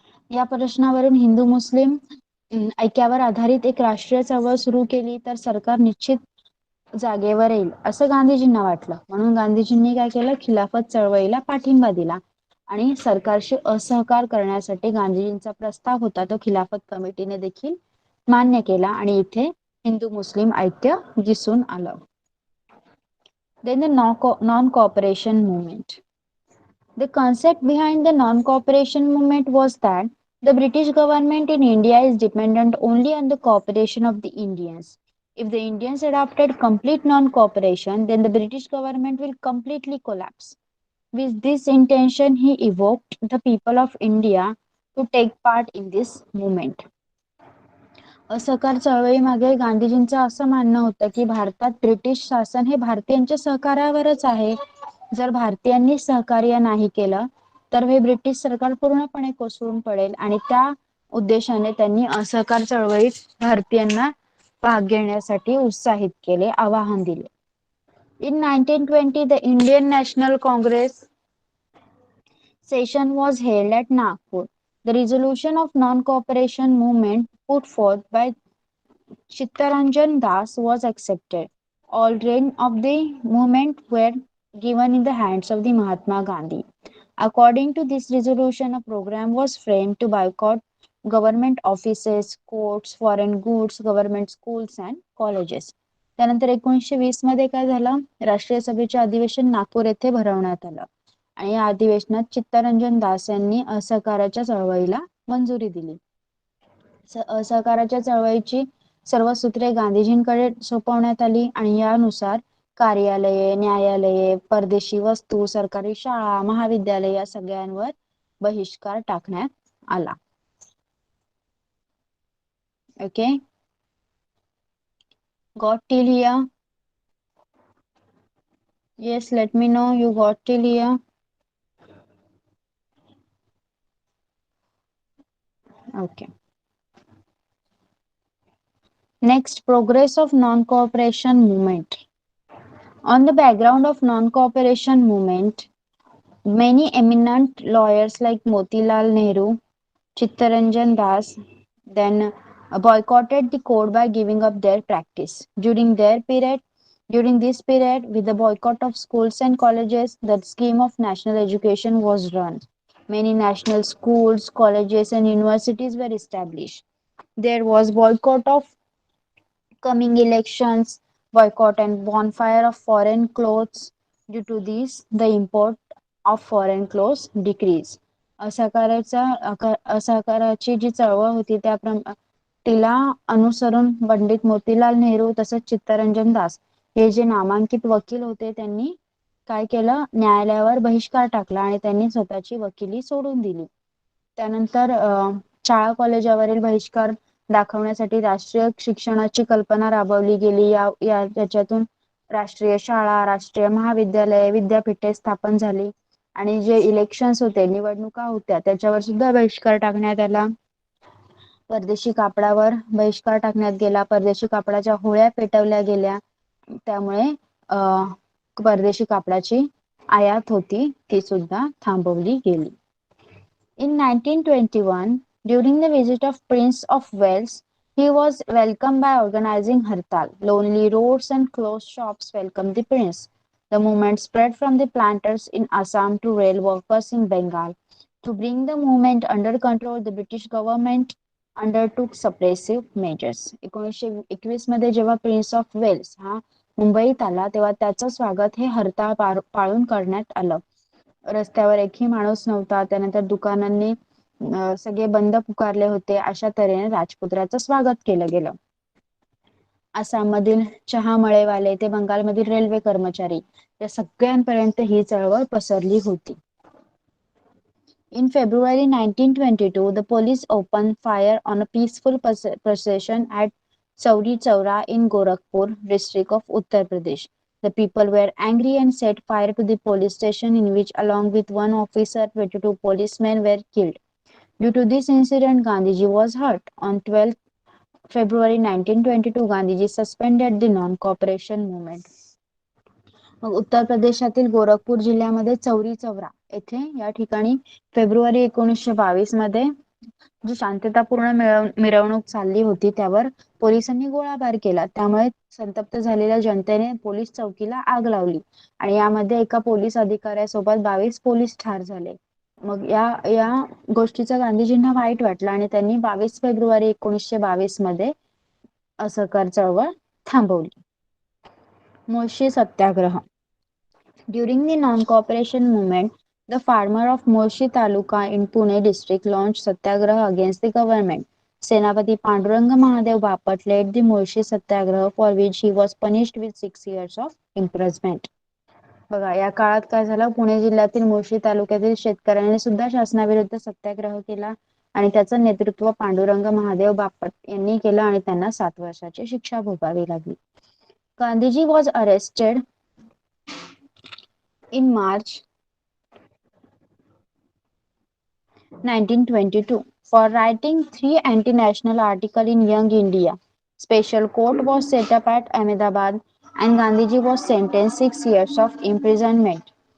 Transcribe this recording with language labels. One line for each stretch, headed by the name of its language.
Marathi: या प्रश्नावरून हिंदू मुस्लिम ऐक्यावर आधारित एक राष्ट्रीय चळवळ सुरू केली तर सरकार निश्चित जागेवर येईल असं गांधीजींना वाटलं. म्हणून गांधीजींनी काय केलं, खिलाफत चळवळीला पाठिंबा दिला आणि सरकारशी असहकार करण्यासाठी गांधीजींचा प्रस्ताव होता तो खिलाफत कमिटीने देखील मान्य केला आणि इथे हिंदू मुस्लिम ऐक्य दिसून आलं.
English: Then the non-cooperation movement. The concept behind the non-cooperation movement was that the British government in India is dependent only on the cooperation of the Indians. If the Indians adopted complete non-cooperation, then the British government will completely collapse. With this intention, he evoked the people of India to take part in this movement.
Marathi: असहकार चळवळीमागे गांधीजींचं असं मानणं होतं की भारतात British शासन हे भारतीयांच्या सहकार्यावरच आहे. जर भारतीयांनी सहकार्य नाही केलं तर हे ब्रिटिश सरकार पूर्णपणे कोसळून पडेल आणि त्या उद्देशाने त्यांनी असहकार चळवळीत भारतीयांना भाग घेण्यासाठी उत्साहित केले, आवाहन दिले.
English: In 1920, the Indian National Congress session was held at Nagpur. The resolution of non-cooperation movement put forth by Chittaranjan Das was accepted. All reins of the movement were given in the hands of the Mahatma Gandhi. According to this resolution, a program was framed to boycott government offices, courts, foreign goods, government schools and colleges.
Marathi: त्यानंतर 1920 मध्ये काय झालं, राष्ट्रीय सभेचे अधिवेशन नागपूर येथे भरवण्यात आलं आणि या अधिवेशनात चित्तरंजन दास यांनी असहकाराच्या चळवळीला मंजुरी दिली. असहकाराच्या चळवळीची सर्व सूत्रे गांधीजींकडे सोपवण्यात आली आणि यानुसार कार्यालये, न्यायालये, परदेशी वस्तू, सरकारी शाळा, महाविद्यालय या सगळ्यांवर बहिष्कार टाकण्यात आला.
English: Okay, got till here? Yes, let me know you got till here. Okay. Next, progress of non-cooperation movement. On the background of non-cooperation movement, many eminent lawyers like Motilal Nehru, Chittaranjan Das, then boycotted the code by giving up their practice. During this period, with the boycott of schools and colleges, the scheme of national education was run. Many national schools, colleges, and universities were established. There was boycott of coming elections, boycott and bonfire of foreign clothes. Due to this, the import of foreign clothes decreased.
Marathi: असहकाराची जी चळवळ होती तिला अनुसरून पंडित मोतीलाल नेहरू तसेच चित्तरंजन दास हे जे नामांकित वकील होते त्यांनी काय केलं, न्यायालयावर बहिष्कार टाकला आणि त्यांनी स्वतःची वकिली सोडून दिली. त्यानंतर शाळा कॉलेजावरील बहिष्कार दाखवण्यासाठी राष्ट्रीय शिक्षणाची कल्पना राबवली गेली. याच्यातून राष्ट्रीय शाळा, राष्ट्रीय महाविद्यालय, विद्यापीठे स्थापन झाली आणि जे इलेक्शन्स होते, निवडणुका होत्या, त्याच्यावर सुद्धा बहिष्कार टाकण्यात आला. परदेशी कापडावर बहिष्कार टाकण्यात गेला. परदेशी कापडाच्या होळ्या पेटवल्या गेल्या. त्यामुळे परदेशी कापडाची आयात होती ती सुद्धा थांबवली गेली.
English: In 1921, during the visit of Prince of Wales, he was welcomed by organizing Hartal. Lonely roads and closed shops welcomed the prince. The movement spread from the planters in Assam to rail workers in Bengal. To bring the movement under control, the British government undertook suppressive measures.
Marathi: 1921 मध्ये जेव्हा prince of Wales हा मुंबईत आला तेव्हा त्याचं स्वागत हे हरताळ पाळून करण्यात आलं. रस्त्यावर एकही माणूस नव्हता. त्यानंतर दुकानांनी सगळे बंद पुकारले होते. अशा तऱ्हेने राजपुत्राचं स्वागत केलं गेलं. आसाममधील चहा मळेवाले ते बंगालमधील रेल्वे कर्मचारी या सगळ्यांपर्यंत ही चळवळ पसरली होती.
English: In February 1922, the police opened fire on a peaceful procession at Chauri Chaura in Gorakhpur district of Uttar Pradesh. The people were angry and set fire to the police station, in which, along with one officer, 22 policemen were killed. Due to this incident, Gandhiji was hurt. On 12th February 1922, Gandhiji suspended the non-cooperation movement.
Marathi: मग उत्तर प्रदेशातील गोरखपूर जिल्ह्यामध्ये चौरी चौरा येथे या ठिकाणी February 1922 मध्ये जी शांततापूर्ण मिरवणूक चालली होती त्यावर पोलिसांनी गोळाबार केला. त्यामुळे संतप्त झालेल्या जनतेने पोलीस चौकीला आग लावली आणि यामध्ये एका पोलीस अधिकाऱ्यासोबत 22 पोलीस ठार झाले. मग या या गोष्टीचा गांधीजींना वाईट वाटलं आणि त्यांनी 22 फेब्रुवारी 1922 मध्ये असहकार चळवळ थांबवली. मुळशी सत्याग्रह.
English: During the non-cooperation movement, the farmer of Moshi Taluka in Pune district launched satyagraha against the government. Senapati Panduranga Mahadev Bapat led the Moshi Satyagraha, for which he was punished with 6 years of imprisonment.
Marathi: बघा या काळात काय झालं, पुणे जिल्ह्यातील मुळशी तालुक्यातील शेतकऱ्यांनी सुद्धा शासनाविरुद्ध सत्याग्रह केला आणि त्याचं नेतृत्व पांडुरंग महादेव बापट यांनी केलं आणि त्यांना 7 वर्षाची शिक्षा भोगावी लागली.
English: Gandhiji was arrested in March 1922 for writing 3 anti-national articles in Young India. Special court was set up at Ahmedabad and Gandhiji was sentenced 6 years of imprisonment.